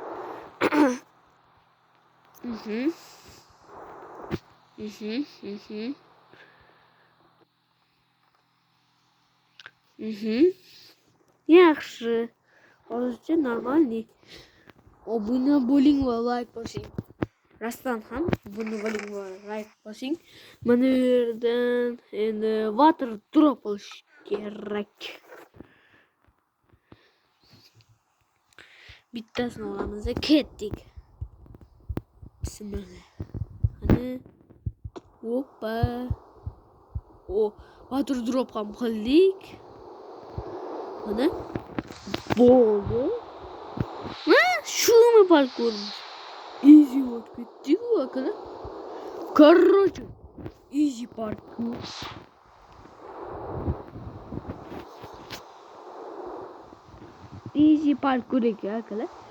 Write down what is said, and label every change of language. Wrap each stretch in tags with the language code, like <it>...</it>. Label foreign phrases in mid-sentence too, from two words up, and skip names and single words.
<uz>Yaxshi. Hozircha normalniy. Obuna bo'ling va like bosing. Rastdan ham obuna bo'ling va like bosing. Mana bu yerdan endi</uz> <en>water drop</en> <uz>olish kerak. Bittasini olamiz, ketdik. Bismillah. Ana. Hoppa. O</uz> <en>water drop</en> <uz>ham qildik. Mana bo'ldi. Shumi parkur? Easy o'tib ketdik akalar. Короче, easy parkur. Easy parkur ekan akalar.</uz>